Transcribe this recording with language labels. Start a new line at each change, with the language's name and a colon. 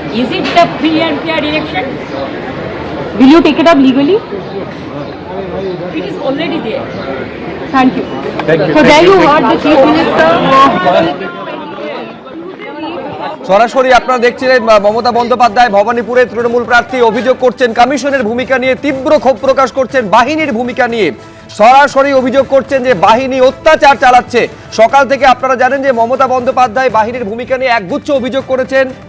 English: Is it the free and fair election? Will you take it up legally? It is already there. Thank you. So there you heard the Chief Minister.
Bangla: সরাসরি আপনারা দেখছিলেন মমতা বন্দ্যোপাধ্যায় ভবানীপুরে তৃণমূল প্রার্থী অভিযোগ করছেন কমিশনের ভূমিকা নিয়ে, তীব্র ক্ষোভ প্রকাশ করছেন বাহিনীর ভূমিকা নিয়ে, সরাসরি অভিযোগ করছেন যে বাহিনী অত্যাচার চালাচ্ছে। সকাল থেকে আপনারা জানেন যে মমতা বন্দ্যোপাধ্যায় বাহিনীর ভূমিকা নিয়ে একগুচ্ছ অভিযোগ করেছেন।